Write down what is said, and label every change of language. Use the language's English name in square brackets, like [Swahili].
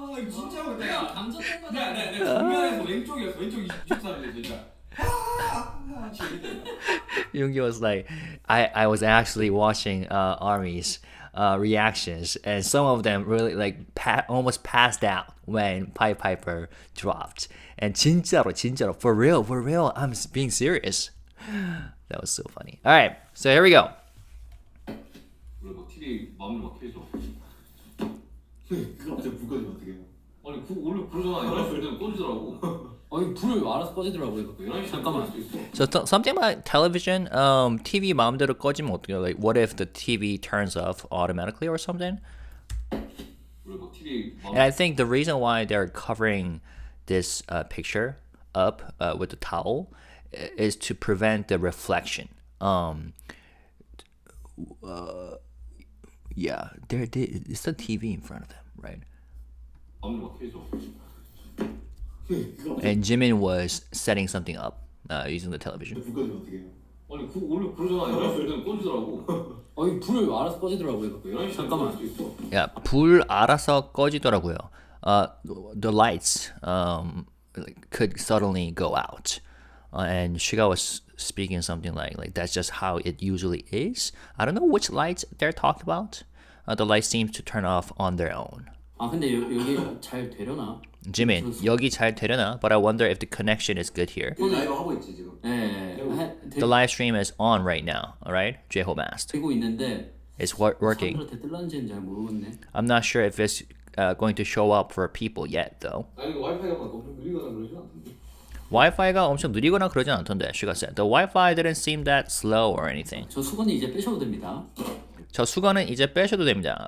[Korean] 진짜로 내가 감정된 거야. 내가 정면에서 왼쪽이었어. 왼쪽 이쪽 사람이었어. 진짜. [English] Yoongi was like, I was actually watching ARMY's reactions, and some of them really like almost passed out when Pied Piper dropped. And 진짜로, for real, I'm being serious. That was so funny. All right, so here we go. [Korean] 원래 막 TV 마음대로 막 켜져. 그거 갑자기 불 꺼지면 어떡해요? 아니 원래 그러잖아. 11시 되면 꺼지더라고. 아니 불을 알아서 꺼지더라고 이거. 11시 잠깐만. [English] So something about television, [Korean] TV 마음대로 꺼지면 어떡해? [English] Like, what if the TV turns off automatically or something? [Korean] 원래 막 TV [English] And I think the reason why they're covering this picture up with the towel is to prevent the reflection. Yeah, it's the TV in front of them, right? [Korean] 마음대로 막 켜져. [English] And Jimin was setting something up using the television. [Korean] 불 꺼지면 어떡해요? 아니 원래 그러잖아. 11시 되면 꺼지더라고. 아니 불을 알아서 꺼지더라고 이거. 11시 잠깐만. Yeah, 불 알아서 꺼지더라고요. [English] The lights could suddenly go out. And SUGA was speaking something like that's just how it usually is. I don't know which lights they're talking about. The lights seem to turn off on their own. [Korean] 아 근데 여기 잘 되려나? Jimin, 여기 잘 되려나? [English] But I wonder if the connection is good here. [Korean] 라이브 하고 있지 지금. 네. [English] The live stream is on right now, alright? jhope asked. [Korean] 되고 있는데. [English] It's working. [Korean] 사람들한테 뜰런지는 잘 모르겠네. [English] I'm not sure if it's going to show up for people yet, though. [Korean] 아니 와이파이가 막 엄청 느리거나 그러지 않던데. Wi-Fi가 엄청 느리거나 그러진 않던데, [English] SUGA said. The Wi-Fi didn't seem that slow or anything. [Korean] 저 수건이 이제 빼셔도 됩니다. 저 수건은 이제 빼셔도 됩니다.